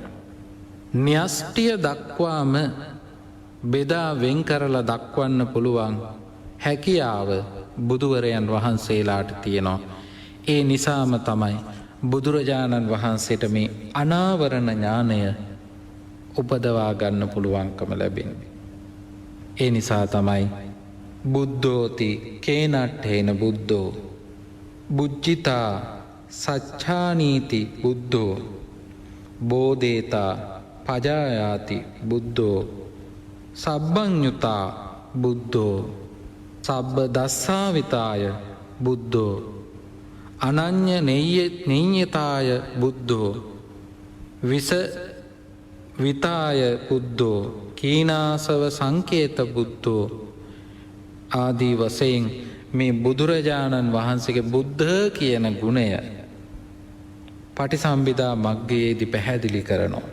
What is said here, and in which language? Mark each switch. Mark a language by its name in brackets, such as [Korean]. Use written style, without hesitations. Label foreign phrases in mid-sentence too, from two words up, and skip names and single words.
[Sinhala] න්‍යෂ්ටිය දක්වාම බෙදා වෙන් කරලා දක්වන්න පුළුවන් හැකියාව බුදුවරයන් වහන්සේලාට තියෙනවා. ඒ නිසාම තමයි බුදුරජාණන් වහන්සේට මේ අනාවරණ ඥානය උපදවා ගන්න පුළුවන්කම ලැබෙන්නේ. ඒ නිසා තමයි [Pali] බුද්ධෝති කේනට්ඨේන බුද්ධෝ බුද්ධිතා සච්ඡානීති බුද්ධෝ බෝධේතා පජායාති බුද්ධෝ සබ්බඤ්ඤුතා බුද්ධෝ සබ්බ දස්සාවිතාය බුද්ධෝ අනඤ්‍ය නෙය්‍යතාය බුද්ධෝ විස විතාය බුද්ධෝ කීනාසව සංකේත බුද්ධෝ [Sinhala] ආදී වශයෙන් මේ බුදුරජාණන් වහන්සේගේ බුද්ධ කියන ගුණය පටිසම්භිදා මග්ගයේදී පැහැදිලි කරනවා.